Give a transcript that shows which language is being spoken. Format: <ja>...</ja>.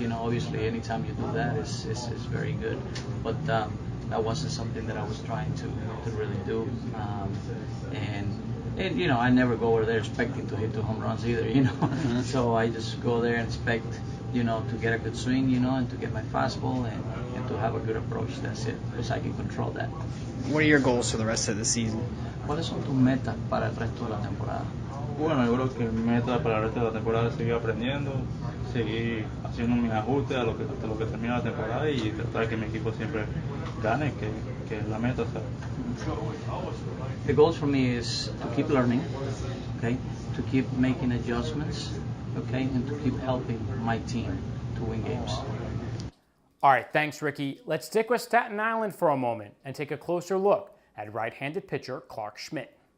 <en>You know, obviously, anytime you do that, it's very good. But that wasn't something that I was trying to really do, and you know, I never go over there expecting to hit 2 home runs either, you know. So I just go there and expect, you know, to get a good swing, you know, and to get my fastball and to have a good approach. That's it, because I can control that. What are your goals for the rest of the season?</en> <es>¿Cuáles son tus metas para el resto de la temporada? Bueno, yo creo que mi meta para el resto de la temporada es seguir aprendiendo, seguir haciendo mis ajustes hasta lo que termine la temporada y tratar de que mi equipo siempre gane, que es la meta. ¿Sabes?</es> <en>The goals for me is to keep learning, okay, to keep making adjustments, okay, and to keep helping my team to win games. All right, thanks, Ricky. Let's stick with Staten Island for a moment and take a closer look at right-handed pitcher Clarke Schmidt.</en>